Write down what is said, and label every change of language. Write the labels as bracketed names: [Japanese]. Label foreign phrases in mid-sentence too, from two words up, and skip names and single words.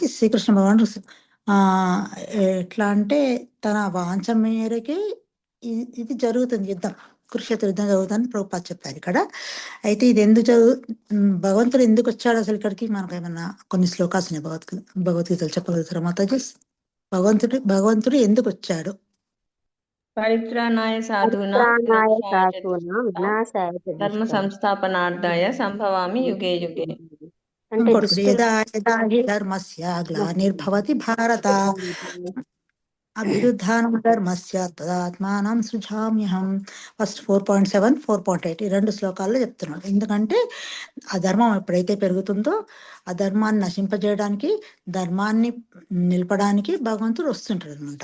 [Telugu] శ్రీకృష్ణ భగవానుడు ఎట్లా అంటే తన వాంఛ మేరకే ఇది జరుగుతుంది యుద్ధం. కురుక్షేత్ర యుద్ధం జరుగుతుందని ప్రభుపాద చెప్పారు ఇక్కడ. అయితే ఇది ఎందుకు భగవంతుడు ఎందుకు వచ్చాడు అసలు ఇక్కడికి? మనకు ఏమన్నా కొన్ని శ్లోకాస్ ఉన్నాయి భగవద్గీతలు చెప్పగలుగుతారా మాతాజీ? భగవంతుడు ఎందుకు వచ్చాడు? [Sanskrit] పరిత్రాణాయ సాధూనాం ధర్మ సంస్థాపనార్థాయ సంభవామి యుగే యుగే. ఇంకోటి యదా యదా హి ధర్మస్య గ్లానిర్భవతి భారత అభ్యుత్థానం ధర్మస్య తదాత్మానం సృజామ్యహం. [Telugu] ఫస్ట్ 4.7, 4.8 ఈ 2 శ్లోకాల్లో చెప్తున్నాడు. ఎందుకంటే ఆ ధర్మం ఎప్పుడైతే పెరుగుతుందో ఆ ధర్మాన్ని నశింపజేయడానికి, ధర్మాన్ని నిలపడానికి భగవంతుడు వస్తుంటాడు అనమాట.